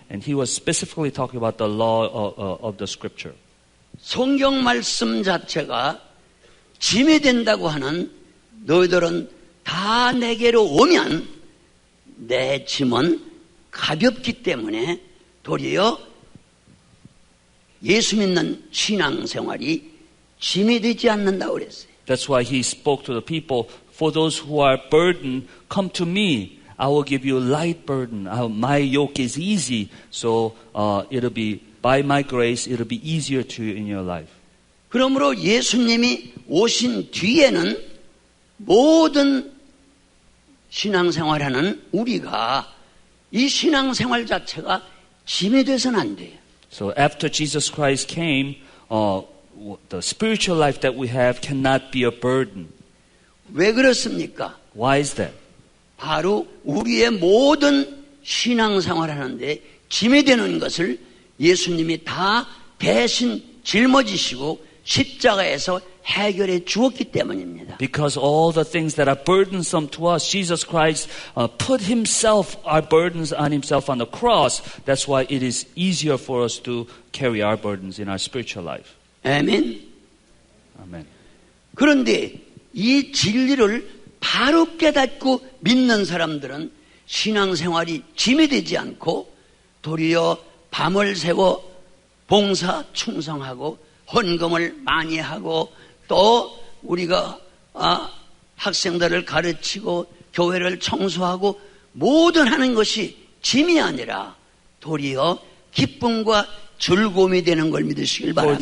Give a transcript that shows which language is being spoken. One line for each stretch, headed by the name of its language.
English: And he was specifically talking about the law of the scripture.
Korean: 성경 말씀 자체가 짐이 된다고 하는 너희들은 다 내게로 오면 내 짐은 가볍기 때문에 도리어 예수 믿는 신앙생활이 짐이 되지 않는다고 그랬어요.
English: That's why he spoke to the people, for those who are burdened, come to me. I will give you light burden. My yoke is easy, so it'll be by my grace, it'll be easier to you in your life.
Korean: 그러므로 예수님이 오신 뒤에는 모든 신앙생활하는 우리가 이 신앙생활 자체가 짐이 돼서는 안 돼요.
English: So after Jesus Christ came, the spiritual life that we have cannot be a burden.
Korean: 왜 그렇습니까?
English: Why is that?
Korean: 바로 우리의 모든 신앙생활하는데 짐이 되는 것을 예수님이 다 대신 짊어지시고 십자가에서 해결해 주었기 때문입니다.
English: Because all the things that are burdensome to us, Jesus Christ put himself, our burdens on himself on the cross. That's why it is easier for us to carry our burdens in our spiritual life.
Korean: 아멘.
English: Amen.
Korean: 그런데 이 진리를 바로 깨닫고 믿는 사람들은 신앙생활이 짐이 되지 않고 도리어 밤을 새고 봉사 충성하고 헌금을 많이 하고 또 우리가 학생들을 가르치고 교회를 청소하고 모든 하는 것이 짐이 아니라 도리어 기쁨과 즐거움이 되는 걸 믿으시길 바랍니다.